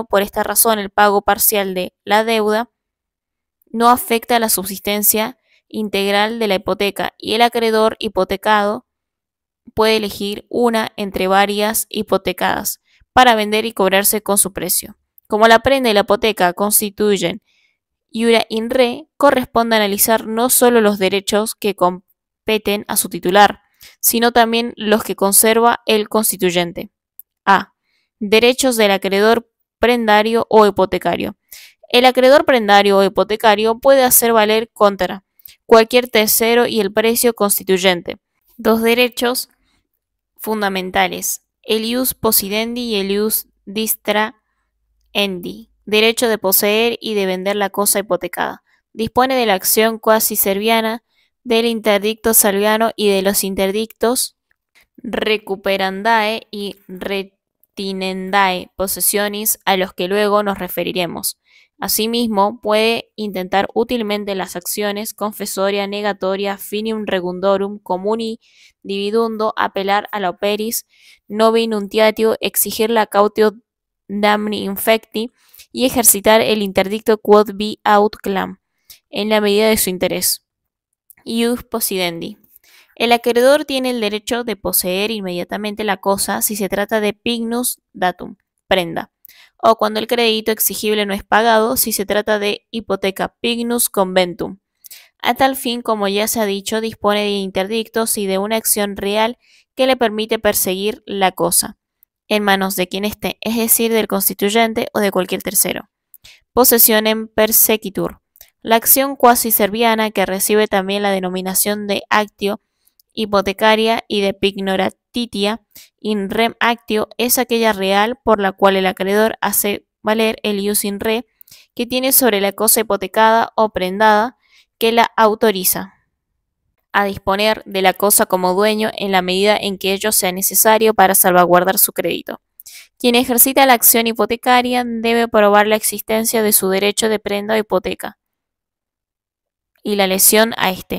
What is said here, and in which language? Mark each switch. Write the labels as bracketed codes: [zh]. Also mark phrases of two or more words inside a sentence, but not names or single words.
[es] Por esta razón, el pago parcial de la deuda no afecta a la subsistencia integral de la hipoteca y el acreedor hipotecado puede elegir una entre varias hipotecadas para vender y cobrarse con su precio. Como la prenda y la hipoteca constituyen [la] Iura in re [es] corresponde analizar no solo los derechos que competen a su titular, sino también los que conserva el constituyente. A. Derechos del acreedor prendario o hipotecario. El acreedor prendario o hipotecario puede hacer valer contra cualquier tercero y el precio constituyente. Dos derechos fundamentales: el [la] ius possidendi [es] y el [la] ius distrahendi, [es] derecho de poseer y de vender la cosa hipotecada. Dispone de la acción quasi serviana, del interdicto salviano y de los interdictos recuperandae y [la] retinendae posesiones, [es] a los que luego nos referiremos. Asimismo, puede intentar útilmente las acciones confesoria, negatoria, [la] finium regundorum, comuni dividundo, [es] apelar a la [la] operis, novi nuntiatio, [es] exigir la [la] cautio damni infecti [es] y ejercitar el interdicto [la] quod vi aut clam, [es] en la medida de su interés. [la] Ius possidendi. [es] El acreedor tiene el derecho de poseer inmediatamente la cosa si se trata de [la] pignus datum, [es] prenda, o cuando el crédito exigible no es pagado si se trata de hipoteca [la] pignus conventum. [es] A tal fin, como ya se ha dicho, dispone de interdictos y de una acción real que le permite perseguir la cosa, en manos de quien esté, es decir, del constituyente o de cualquier tercero. [la] Possessionem persequitur. [es] La acción quasi serviana, que recibe también la denominación de [la] actio hipotecaria [es] y de [la] pignoratitia in rem actio, [es] es aquella real por la cual el acreedor hace valer el [la] ius in re [es] que tiene sobre la cosa hipotecada o prendada, que la autoriza a disponer de la cosa como dueño en la medida en que ello sea necesario para salvaguardar su crédito. Quien ejercita la acción hipotecaria debe probar la existencia de su derecho de prenda o hipoteca y la lesión a este.